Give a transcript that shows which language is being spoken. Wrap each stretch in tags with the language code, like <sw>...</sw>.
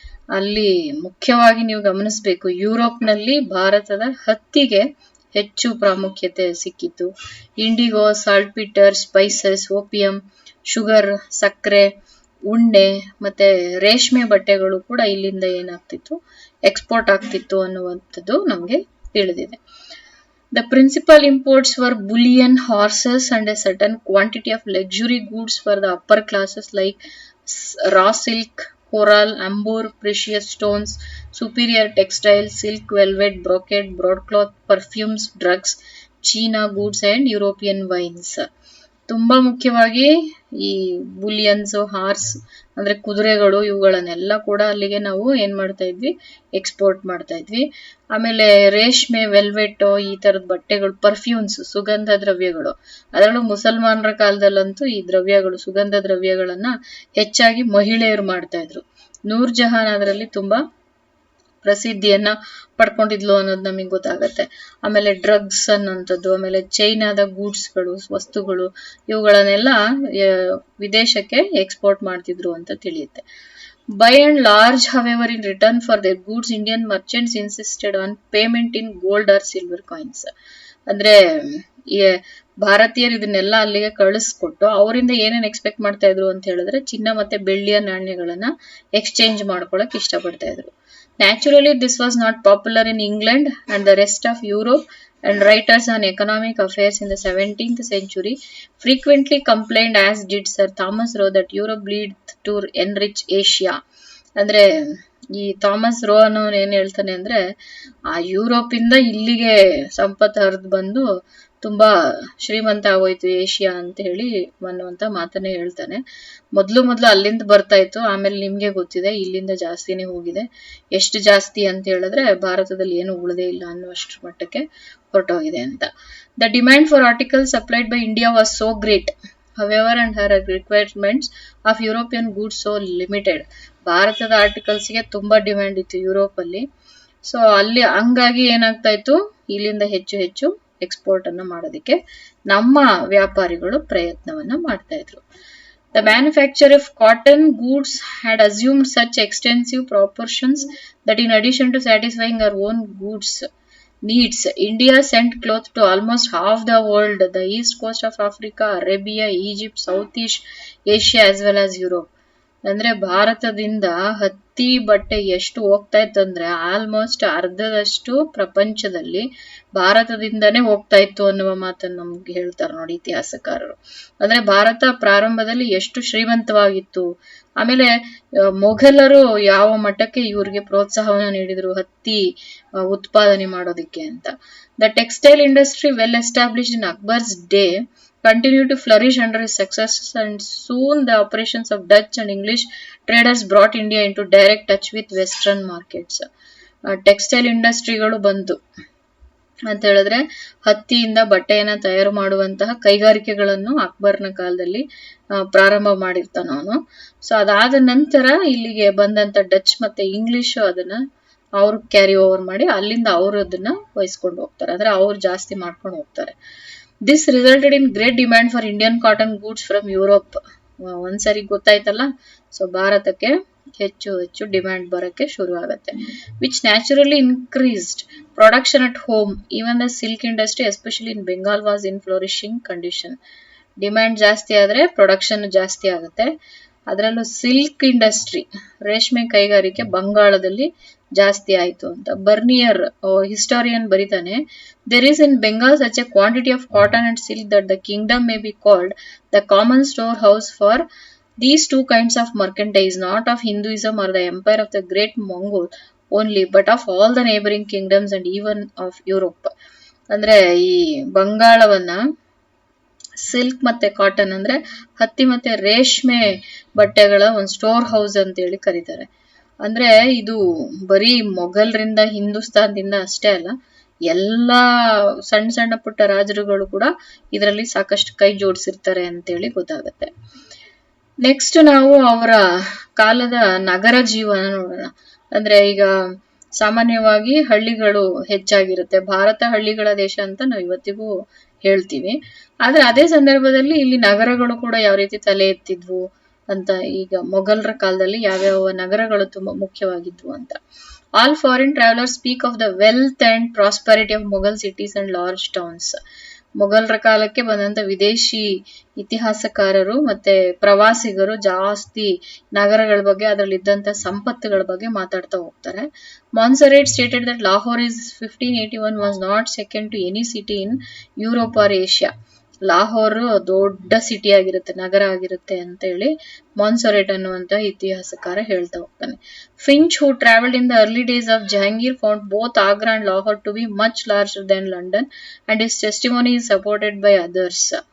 <kn>ಅಲ್ಲಿ ಮುಖ್ಯವಾಗಿ ನೀವು ಗಮನಿಸಬೇಕು, ಯುರೋಪ್ನಲ್ಲಿ ಭಾರತದ ಹತ್ತಿಗೆ ಹೆಚ್ಚು ಪ್ರಾಮುಖ್ಯತೆ ಸಿಕ್ಕಿತ್ತು. ಇಂಡಿಗೋ, ಸಾಲ್ಟ್ಪೀಟರ್, ಸ್ಪೈಸಸ್, ಓಪಿಯಂ, ಶುಗರ್, ಸಕ್ಕರೆ, ಉಣ್ಣೆ ಮತ್ತೆ ರೇಷ್ಮೆ ಬಟ್ಟೆಗಳು ಕೂಡ ಇಲ್ಲಿಂದ ಏನಾಗ್ತಿತ್ತು, ಎಕ್ಸ್ಪೋರ್ಟ್ ಆಗ್ತಿತ್ತು ಅನ್ನುವಂಥದ್ದು ನಮ್ಗೆ ತಿಳಿದಿದೆ.</kn> <en>The principal imports were bullion, horses, and a certain quantity of luxury goods for the upper classes like raw silk, coral, amber, precious stones, superior textiles, silk, velvet, brocade, broadcloth, perfumes, drugs, China goods, and European wines.</en> <kn>ತುಂಬಾ ಮುಖ್ಯವಾಗಿ ಈ ಬುಲಿಯನ್ಸ್, horse ಅಂದ್ರೆ ಕುದುರೆಗಳು, ಇವುಗಳನ್ನೆಲ್ಲ ಕೂಡ ಅಲ್ಲಿಗೆ ನಾವು ಏನ್ ಮಾಡ್ತಾ ಇದ್ವಿ, ಎಕ್ಸ್ಪೋರ್ಟ್ ಮಾಡ್ತಾ ಇದ್ವಿ. ಆಮೇಲೆ ರೇಷ್ಮೆ, ವೆಲ್ವೆಟ್, ಈ ತರದ ಬಟ್ಟೆಗಳು, ಪರ್ಫ್ಯೂಮ್ಸ್, ಸುಗಂಧ ದ್ರವ್ಯಗಳು. ಅದರಲ್ಲೂ ಮುಸಲ್ಮಾನರ ಕಾಲದಲ್ಲಂತೂ ಈ ದ್ರವ್ಯಗಳು, ಸುಗಂಧ ದ್ರವ್ಯಗಳನ್ನ ಹೆಚ್ಚಾಗಿ ಮಹಿಳೆಯರು ಮಾಡ್ತಾ ಇದ್ರು. ನೂರ್ ಜಹಾನ್ ಅದರಲ್ಲಿ ತುಂಬಾ ಪ್ರಸಿದ್ಧಿಯನ್ನ ಪಡ್ಕೊಂಡಿದ್ಲು ಅನ್ನೋದು ನಮಗೆ ಗೊತ್ತಾಗತ್ತೆ. ಆಮೇಲೆ ಡ್ರಗ್ಸ್ ಅನ್ನೋಂಥದ್ದು, ಆಮೇಲೆ ಚೈನಾದ ಗೂಡ್ಸ್ಗಳು, ವಸ್ತುಗಳು, ಇವುಗಳನ್ನೆಲ್ಲ ವಿದೇಶಕ್ಕೆ ಎಕ್ಸ್ಪೋರ್ಟ್ ಮಾಡ್ತಿದ್ರು ಅಂತ ತಿಳಿಯುತ್ತೆ.</kn> <en>By and large, however, in return for their goods, Indian merchants insisted on payment in gold or silver coins.</en> <kn>ಅಂದ್ರೆ ಭಾರತೀಯರು ಇದನ್ನೆಲ್ಲ ಅಲ್ಲಿಗೆ ಕಳಿಸ್ಕೊಟ್ಟು ಅವರಿಂದ ಏನೇನ್ ಎಕ್ಸ್ಪೆಕ್ಟ್ ಮಾಡ್ತಾ ಇದ್ರು ಅಂತ ಹೇಳಿದ್ರೆ, ಚಿನ್ನ ಮತ್ತೆ ಬೆಳ್ಳಿಯ ನಾಣ್ಯಗಳನ್ನ ಎಕ್ಸ್ಚೇಂಜ್ ಮಾಡ್ಕೊಳಕ್ ಇಷ್ಟಪಡ್ತಾ ಇದ್ರು.</kn> <en>Naturally, this was not popular in England and the rest of Europe, and writers on economic affairs in the 17th century frequently complained, as did Sir Thomas Roe, that Europe lead to enrich Asia.</en> <kn>ಅಂದ್ರೆ ಈ Thomas rho ಅನ್ನೋನು ಏನ್ ಹೇಳ್ತಾನೆ ಅಂದ್ರೆ, ಆ Europe ಇಂದ ಇಲ್ಲಿಗೆ ಸಂಪತ್ತು ಹರಿದು ಬಂದು ತುಂಬಾ ಶ್ರೀಮಂತ ಆಗೋಯ್ತು ಏಷ್ಯಾ ಅಂತ ಹೇಳಿ ಅನ್ನುವಂತ ಮಾತನ್ನೇ ಹೇಳ್ತಾನೆ. ಮೊದ್ಲು ಅಲ್ಲಿಂದ ಬರ್ತಾ ಇತ್ತು, ಆಮೇಲೆ ನಿಮ್ಗೆ ಗೊತ್ತಿದೆ ಇಲ್ಲಿಂದ ಜಾಸ್ತಿನೇ ಹೋಗಿದೆ. ಎಷ್ಟು ಜಾಸ್ತಿ ಅಂತ ಹೇಳಿದ್ರೆ ಭಾರತದಲ್ಲಿ ಏನು ಉಳಿದೇ ಇಲ್ಲ ಅನ್ನುವಷ್ಟ್ರ ಮಟ್ಟಕ್ಕೆ ಹೊರಟೋಗಿದೆ ಅಂತ.</kn> <en>The demand for articles supplied by India was so great, however, and her requirements of European goods so limited.</en> <kn>ಭಾರತದ ಆರ್ಟಿಕಲ್ಸ್ಗೆ ತುಂಬಾ ಡಿಮ್ಯಾಂಡ್ ಇತ್ತು ಯುರೋಪ್ ಅಲ್ಲಿ. ಸೊ ಅಲ್ಲಿ ಹಂಗಾಗಿ ಏನಾಗ್ತಾ ಇತ್ತು, ಇಲ್ಲಿಂದ ಹೆಚ್ಚು ಎಕ್ಸ್ಪೋರ್ಟ್ ಅನ್ನ ಮಾಡೋದಕ್ಕೆ ನಮ್ಮ ವ್ಯಾಪಾರಿಗಳು ಪ್ರಯತ್ನವನ್ನ ಮಾಡ್ತಾ ಇದ್ರು.</kn> <en>The manufacture of cotton goods had assumed such extensive proportions that in addition to satisfying our own goods needs, India sent cloth to almost half the world, the east coast of Africa, Arabia, Egypt, Southeast Asia as well as Europe.</en> <kn>ಅಂದ್ರೆ ಭಾರತದಿಂದ ಹತ್ತಿ ಬಟ್ಟೆ ಎಷ್ಟು ಹೋಗ್ತಾ ಇತ್ತು ಅಂದ್ರೆ almost ಅರ್ಧದಷ್ಟು ಪ್ರಪಂಚದಲ್ಲಿ ಭಾರತದಿಂದಾನೇ ಹೋಗ್ತಾ ಇತ್ತು ಅನ್ನುವ ಮಾತನ್ನು ನಮ್ಗೆ ಹೇಳ್ತಾರೆ ನೋಡಿ ಇತಿಹಾಸಕಾರರು. ಅಂದ್ರೆ ಭಾರತ ಪ್ರಾರಂಭದಲ್ಲಿ ಎಷ್ಟು ಶ್ರೀಮಂತವಾಗಿತ್ತು, ಆಮೇಲೆ ಮೊಘಲರು ಯಾವ ಮಟ್ಟಕ್ಕೆ ಇವ್ರಿಗೆ ಪ್ರೋತ್ಸಾಹವನ್ನು ನೀಡಿದ್ರು ಹತ್ತಿ ಉತ್ಪಾದನೆ ಮಾಡೋದಿಕ್ಕೆ ಅಂತ.</kn> <en>The textile industry well established in Akbar's day continued to flourish under his successes, and soon the operations of Dutch and English traders brought India into direct touch with western markets.</en> <kn>Textile ಇಂಡಸ್ಟ್ರಿಗಳು ಬಂತು ಅಂತ ಹೇಳಿದ್ರೆ ಹತ್ತಿಯಿಂದ ಬಟ್ಟೆಯನ್ನ ತಯಾರು ಮಾಡುವಂತಹ ಕೈಗಾರಿಕೆಗಳನ್ನು ಅಕ್ಬರ್ನ ಕಾಲದಲ್ಲಿ ಪ್ರಾರಂಭ ಮಾಡಿರ್ತಾನ ಅವನು. ಸೊ ಅದಾದ ನಂತರ ಇಲ್ಲಿಗೆ ಬಂದಂತ ಡಚ್ ಮತ್ತೆ ಇಂಗ್ಲಿಷ್ ಅದನ್ನ ಅವ್ರು ಕ್ಯಾರಿ ಓವರ್ ಮಾಡಿ ಅಲ್ಲಿಂದ ಅವರು ಅದನ್ನ ವಹಿಸ್ಕೊಂಡು ಹೋಗ್ತಾರೆ, ಅಂದ್ರೆ ಅವ್ರು ಜಾಸ್ತಿ ಮಾಡ್ಕೊಂಡು ಹೋಗ್ತಾರೆ.</kn> <en>This resulted in great demand for Indian cotton goods from Europe.</en> <kn>ಒಂದ್ಸರಿ ಗೊತ್ತಾಯ್ತಲ್ಲ, ಸೊ ಭಾರತಕ್ಕೆ ಹೆಚ್ಚು ಡಿಮ್ಯಾಂಡ್ ಬರಕ್ಕೆ ಶುರು ಆಗತ್ತೆ.</kn> <en>Which naturally increased production at home. Even the silk industry, especially in Bengal, was in flourishing condition.</en> <kn>Demand ಜಾಸ್ತಿ ಆದ್ರೆ production ಜಾಸ್ತಿ ಆಗುತ್ತೆ. ಅದರಲ್ಲೂ ಸಿಲ್ಕ್ ಇಂಡಸ್ಟ್ರಿ, ರೇಷ್ಮೆ ಕೈಗಾರಿಕೆ ಬಂಗಾಳದಲ್ಲಿ ಜಾಸ್ತಿ ಆಯ್ತು ಅಂತ. ಬರ್ನಿಯರ್ ಹಿಸ್ಟಾರಿಯನ್ ಬರೀತಾನೆ,</kn> <en>there is in Bengal such a quantity of cotton and silk that the kingdom may be called the common storehouse for these two kinds of merchandise, not of Hinduism or the empire of the great Mongol only, but of all the neighboring kingdoms and even of Europe.</en> <kn>ಅಂದ್ರೆ ಈ ಬಂಗಾಳವನ್ನ silk ಮತ್ತೆ cotton ಅಂದ್ರೆ ಹತ್ತಿ ಮತ್ತೆ ರೇಷ್ಮೆ ಬಟ್ಟೆಗಳ ಒಂದು store house ಅಂತ ಹೇಳಿ ಕರೀತಾರೆ. ಅಂದ್ರೆ ಇದು ಬರೀ ಮೊಘಲರಿಂದ ಹಿಂದೂಸ್ತಾನದಿಂದ ಅಷ್ಟೇ ಅಲ್ಲ, ಎಲ್ಲಾ ಸಣ್ಣ ಪುಟ್ಟ ರಾಜರುಗಳು ಕೂಡ ಇದರಲ್ಲಿ ಸಾಕಷ್ಟು ಕೈ ಜೋಡಿಸಿರ್ತಾರೆ ಅಂತೇಳಿ ಗೊತ್ತಾಗತ್ತೆ. ನೆಕ್ಸ್ಟ್ ನಾವು ಅವರ ಕಾಲದ ನಗರ ಜೀವನ ನೋಡೋಣ. ಅಂದ್ರೆ ಈಗ ಸಾಮಾನ್ಯವಾಗಿ ಹಳ್ಳಿಗಳು ಹೆಚ್ಚಾಗಿರುತ್ತೆ, ಭಾರತ ಹಳ್ಳಿಗಳ ದೇಶ ಅಂತ ನಾವು ಇವತ್ತಿಗೂ ಹೇಳ್ತೀವಿ. ಆದ್ರೆ ಅದೇ ಸಂದರ್ಭದಲ್ಲಿ ಇಲ್ಲಿ ನಗರಗಳು ಕೂಡ ಯಾವ ರೀತಿ ತಲೆ ಎತ್ತಿದ್ವು ಅಂತ, ಈಗ ಮೊಘಲರ ಕಾಲದಲ್ಲಿ ಯಾವ್ಯಾವ ನಗರಗಳು ತುಂಬಾ ಮುಖ್ಯವಾಗಿದ್ವು ಅಂತ.</kn> <en>All foreign travellers speak of the wealth and prosperity of Mughal cities and large towns.</en> <kn>ಮೊಘಲರ ಕಾಲಕ್ಕೆ ಬಂದಂತ ವಿದೇಶಿ ಇತಿಹಾಸಕಾರರು ಮತ್ತೆ ಪ್ರವಾಸಿಗರು ಜಾಸ್ತಿ ನಗರಗಳ ಬಗ್ಗೆ ಅದರಲ್ಲಿ ಇದ್ದಂತ ಸಂಪತ್ತುಗಳ ಬಗ್ಗೆ ಮಾತಾಡ್ತಾ ಹೋಗ್ತಾರೆ.</kn> <en>Montserrat stated that Lahore is 1581 was not second to any city in Europe or Asia.</en> <kn>Lahore ದೊಡ್ಡ ಸಿಟಿ ಆಗಿರುತ್ತೆ, ನಗರ ಆಗಿರುತ್ತೆ ಅಂತ ಹೇಳಿ ಮಾನ್ಸೊರೆಟ್ ಅನ್ನುವಂತ ಇತಿಹಾಸಕಾರ ಹೇಳ್ತಾ ಹೋಗ್ತಾನೆ.</kn> <en>Finch who travelled in the early days of Jahangir found both Agra and Lahore to be much larger than London and his testimony is supported by others.</en>